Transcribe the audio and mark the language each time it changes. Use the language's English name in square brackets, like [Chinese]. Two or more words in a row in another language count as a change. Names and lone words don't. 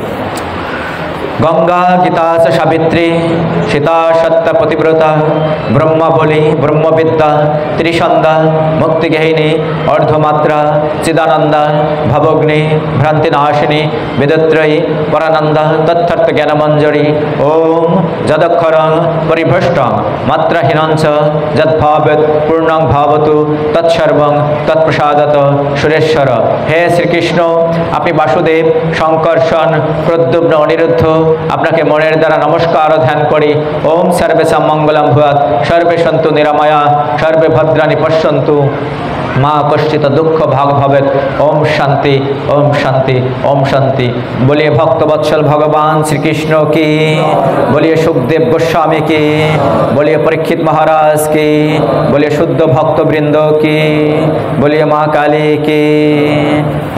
[Sanskrit] গঙ্গা গীতা সাবিত্রী সীতা সত্য পতিব্রতা ব্রহ্মবলী ব্রহ্মবিদ্যা ত্রিসন্ধ্যা মুক্তিগেহিনী অর্ধমাত্রা চিদানন্দা ভবগ্নি ভ্রান্তিনাশিনী বেদত্রয়ী পরানন্দা তত্থর্থ জ্ঞানমঞ্জরি ওম যদক্ষরং পরিভ্রষ্টং মাত্রাহীনঞ্চ যদ্ভাবেত পূর্ণং ভাবতু তৎসর্বং তৎপ্রসাদত সুরেশ্বর। [Bangla] হে শ্রীকৃষ্ণ, আপনি বাসুদেব, শঙ্কর্ষণ, প্রদ্যুম্ন, অনিরুদ্ধ, আপনাকে মনের দ্বারা নমস্কার ও ধ্যান করি। [Sanskrit] ওম সর্বেশাং মঙ্গলম ভূয়াৎ, সর্বে সন্তু নিরাময়া, সর্বে ভদ্রাণি পশ্যন্তু, মা কশ্চিত দুঃখ ভাগ ভবেত। ওম শান্তি, ওম শান্তি, ওম শান্তি। [Hindi] बोलिए भक्तवत्सल भगवान श्रीकृष्ण की, बोलिए सुखदेव गोस्वामी की, बोलिए परीक्षित महाराज की, बोलिए शुद्ध भक्तवृंद की, बोलिए माँ काली की।